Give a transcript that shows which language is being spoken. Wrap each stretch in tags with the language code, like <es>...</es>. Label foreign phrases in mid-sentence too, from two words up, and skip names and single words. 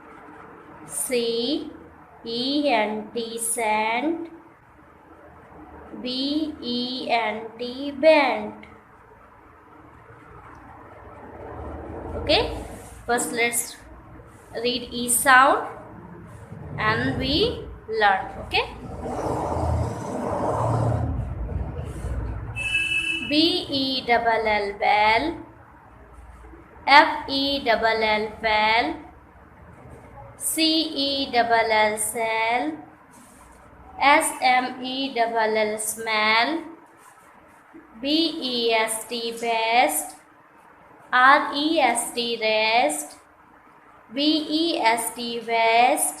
<en>Cent, B-E-N-T, bent. Okay, first let's read E sound and we learn. Okay, B-E-L-L, bell. F-E-L-L, fell. C-E-L-L, cell. S-M-E-L-L, smell. B-E-S-T, best. R-E-S-T, rest. V-E-S-T, vest.</en>